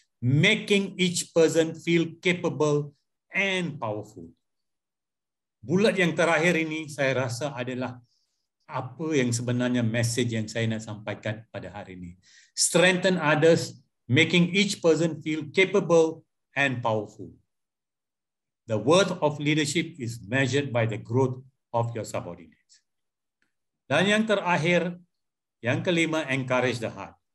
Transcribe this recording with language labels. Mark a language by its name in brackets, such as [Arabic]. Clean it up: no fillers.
[English] Making each person feel capable and powerful. [Malay] Bulat yang terakhir ini saya rasa adalah apa yang sebenarnya message yang saya nak sampaikan pada hari ini. [English] Strengthen others, making each person feel capable and powerful. The worth of leadership is measured by the growth of your subordinates. [Malay] Dan yang terakhir, yang kelima, [English] encourage the heart.